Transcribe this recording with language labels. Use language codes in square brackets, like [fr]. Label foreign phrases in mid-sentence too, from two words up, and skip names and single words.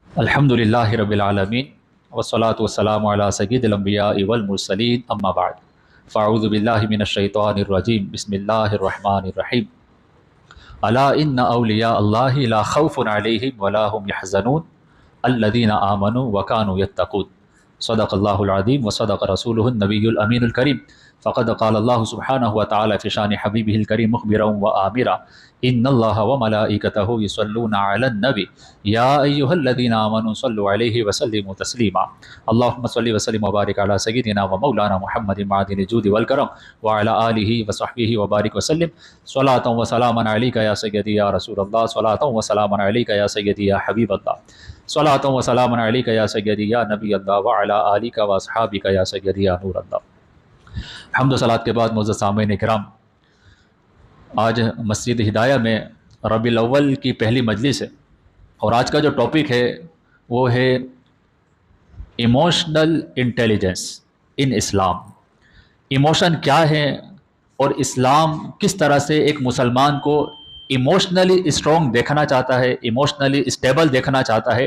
[ar] الحمد لله رب العالمين والصلاة والسلام على سيد الأنبياء والمرسلين أما بعد فأعوذ بالله من الشيطان الرجيم بسم الله الرحمن الرحيم ألا إن أولياء الله لا خوف عليهم ولا هم يحزنون الذين آمنوا وكانوا يتقون صدق الله العظيم وصدق رسوله النبي الأمين الكريم فقد قال الله سبحانه وتعالى في شأن حبيبه الكريم مخبرا وآمرا إن الله وملائكته يصلون على النبي يا أيها الذين آمنوا صلوا عليه وسلموا تسليما اللهم صل وسلم وبارك على سيدنا ومولانا محمد معدن الجود والكرم وعلى آله وصحبه وبارك وسلم صلاة وسلاما عليك يا سيدي يا رسول الله صلاة وسلاما عليك يا سيدي يا حبيب الله صلاة وسلاما عليك يا سيدي يا نبي الله وعلى آلك وأصحابك يا سيدي يا نور الله. [hi] हम्द व सलात के बाद मुअज़्ज़ज़ सामीन इकराम, आज मस्जिद हिदाया में रबीउल अव्वल की पहली मजलिस है और आज का जो टॉपिक है वो है [en] Emotional intelligence in Islam. [hi] इमोशन क्या है और इस्लाम किस तरह से एक मुसलमान को [en] emotionally strong [hi] देखना चाहता है, [en] emotionally stable [hi] देखना चाहता है।